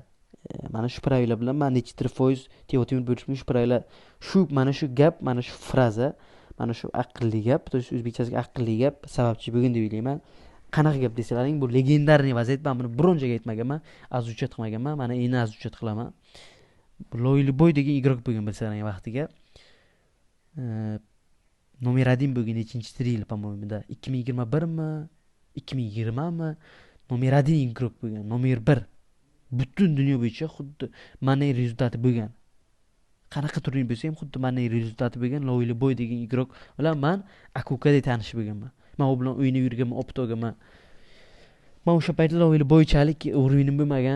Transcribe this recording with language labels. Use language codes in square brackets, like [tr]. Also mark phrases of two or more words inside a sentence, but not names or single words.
[uz] Mana shu pravila bilan men nechidir foiz Teo Timur bo'lishim, shu pravila, mana shu gap, mana shu fraza, mana shu aqlli gap, [ru] то есть [uz] o'zbekchasiga aqlli gap sababchi bo'lgan deb o'ylayman. Qanaqa gap desalaring, bu legendarniy vaziyat. Men buni biron joyga aytmaganman, azujat qilmaganman. Mana endi azujat qilaman. Loyliboy degan igrok bo'lgan bilsalaring vaqtiga. Nomer 1 bo'lgan nechinchi yil, по-моему, 2021mi, 2020mi? Nomer 1 igrok bo'lgan, nomer 1. Butun dunyo bo'yicha xuddi mana rezultati bo'lgan. qanaqa turnir bo'lsa ham xuddi meni rezultati bo'lgan Loyli Boy degan igrok bilan men Akukada tanishib bo'lganman. Men u bilan o'ynab yurganman, opit olganman. Men o'sha paytda Loyli Boychalik o'rinim bo'lmagan.